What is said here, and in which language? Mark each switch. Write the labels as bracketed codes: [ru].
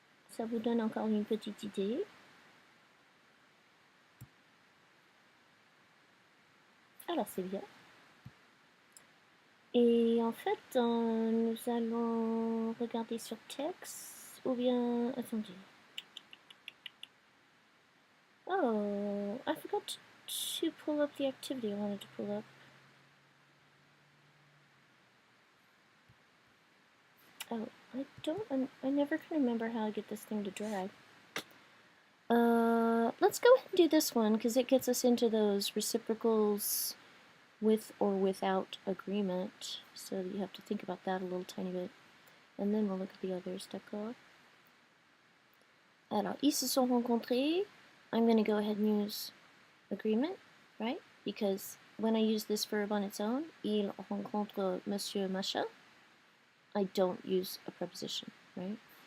[fr] Ça vous donne encore une petite idée. Alors c'est bien. Et en fait, nous allons regarder sur texte ou bien... Attendez. [en] Oh, I forgot to pull up the activity I wanted to pull up. Oh, I never can remember how I get this thing to drag. Let's go ahead and do this one, because it gets us into those reciprocals with or without agreement, so you have to think about that a little tiny bit. And then we'll look at the others, [fr] d'accord? Alors, ils se sont rencontrés. [en] I'm going to go ahead and use agreement, right? Because when I use this verb on its own, [fr] il rencontre monsieur machin, [en] I don't use a preposition, right?